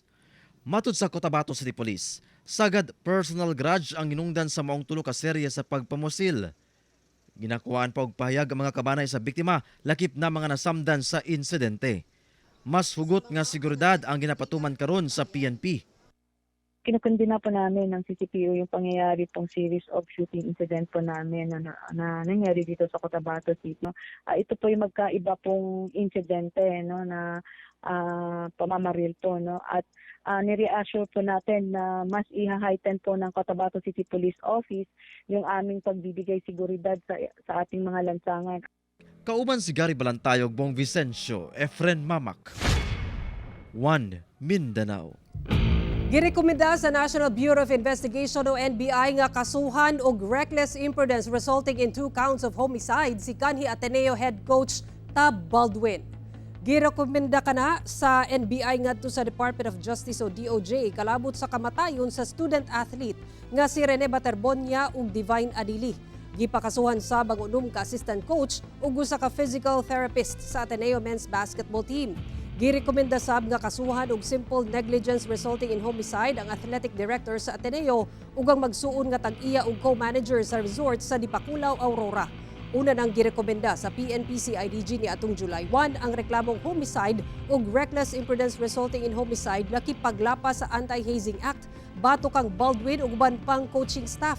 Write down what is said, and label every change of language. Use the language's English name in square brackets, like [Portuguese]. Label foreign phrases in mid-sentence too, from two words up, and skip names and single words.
[Cebuano] Matud sa Cotabato City Police, sagad personal grudge ang inungdan sa maong tulo ka serye sa pagpamusil. Ginakuhaan pa og pahayag ang mga kabanay sa biktima lakip na mga nasamdan sa insidente. Mas hugot nga seguridad ang ginapatuman karon sa PNP. [Filipino] Kinukundina po namin ng CCPO yung pangyayari pong [English] series of shooting incident [Filipino] po namin na nangyari dito sa Cotabato City. Ito po yung magkaiba pong insidente no, na pamamaril po. No? At nire-assure po natin na mas i-heighten po ng Cotabato City Police Office yung aming pagbibigay seguridad sa ating mga lansangan. [Cebuano] Kauban si Gary Balantayog, Bong Vicencio, Efren Mamak. 1 Mindanao. Girekomenda sa National Bureau of Investigation o NBI nga kasuhan og [English] reckless imprudence resulting in 2 counts of homicide [Cebuano] si kanhi Ateneo head coach Tab Baldwin. Girekomenda kana sa NBI ngadto sa Department of Justice o DOJ kalabot sa kamatayon sa [English] student athlete [Cebuano] nga si Rene Baterbonia ug Divine Adili. Gipakasuhan sa bag-unom ka [English] assistant coach [Cebuano] ug usa ka [English] physical therapist [Cebuano] sa Ateneo men's basketball team. Girekomenda sab nga kasuhan og [English] simple negligence resulting in homicide [Cebuano] ang [English] athletic director [Cebuano] sa Ateneo ug ang magsuon nga tag-iya og co-manager sa resort sa Dipakulaw, Aurora. Una nang girekomenda sa PNP-CIDG ni atong July 1 ang reklamong homicide ug [English] reckless imprudence resulting in homicide [Cebuano] lakip paglapas sa Anti-Hazing Act batok kang Baldwin ug uban pang [English] coaching staff.